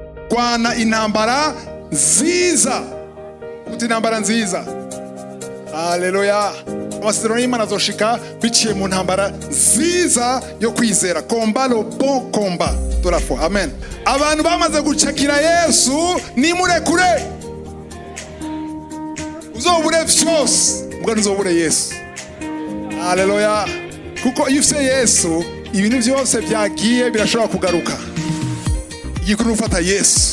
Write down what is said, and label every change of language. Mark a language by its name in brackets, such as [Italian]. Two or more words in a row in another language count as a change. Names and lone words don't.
[Rundi] rwana intambara nziza. Uti intambara nziza. Haleluya. Amasezerano y'Imana azoshika biciye mu ntambara nziza yo kwizera. [French] Combat le bon combat de la foi. [Rundi] Amen. Abantu bamaze gucakira Yesu nimurekure. Uzobure vyose mbwa ntuzobure Yesu. Haleluya. Kuko iyo ufite Yesu ibintu byose byagiye birashobora kugaruka. Igikuru ufata Yesu.